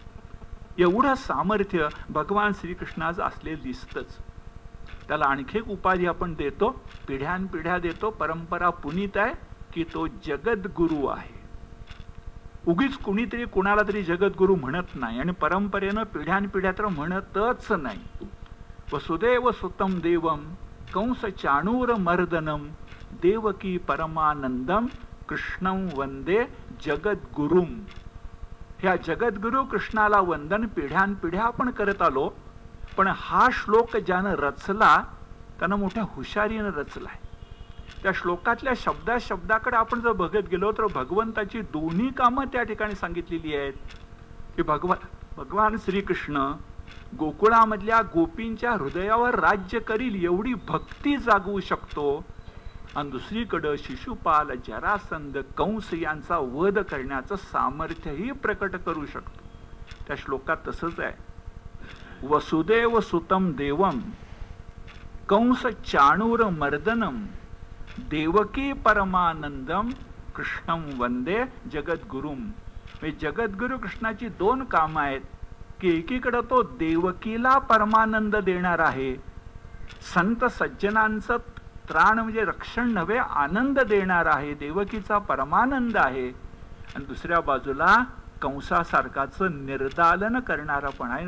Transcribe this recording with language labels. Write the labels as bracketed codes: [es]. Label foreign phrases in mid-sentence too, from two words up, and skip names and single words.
[mr] एवढं सामर्थ्य भगवान श्रीकृष्णाचं असलेलं दिसतंच. त्याला आणखी एक उपाधी आपण देतो, पिढ्यानपिढ्या देतो. परंपरा पुनीत आहे की तो जगद्गुरु आहे. उगीच कुणीतरी कुणाला तरी जगद्गुरु म्हणत नाही आणि परंपरेनं पिढ्यानपिढ्या तर म्हणतच नाही. [sa] वसुदेव सुतम देवम कंस चाणूर मर्दनम देवकी परमानंदम कृष्णं वंदे जगद्गुरुम. [mr] ह्या जगद्गुरु कृष्णाला वंदन पिढ्यानपिढ्या आपण करत आलो. पण हा श्लोक ज्यानं रचला त्यानं मोठ्या हुशारीनं रचलाय. त्या श्लोकातल्या शब्दाकडे आपण जर बघत गेलो तर भगवंताची दोन्ही कामं त्या ठिकाणी सांगितलेली आहेत. की भगवान श्रीकृष्ण गोकुळामधल्या गोपींच्या हृदयावर राज्य करील एवढी भक्ती जागवू शकतो, आणि दुसरीकडं शिशुपाल, जरासंध, कंस यांचा वध करण्याचं सामर्थ्यही प्रकट करू शकतो. त्या श्लोकात तसंच आहे. [sa] वसुदेव सुतम देवम कंस चाणूर मर्दनम देवकी परमानंदम कृष्णम वंदे जगद्गुरुम. [mr] जगद्गुरु कृष्णाची दोन कामं आहेत की एकीकडे तो देवकीला परमानंद देणार आहे, संत सज्जनांचं त्राण म्हणजे रक्षण नव्हे आनंद देणार आहे, देवकीचा परमानंद आहे, आणि दुसऱ्या बाजूला कंसासारखाच निर्दालन करणारा पण आहे.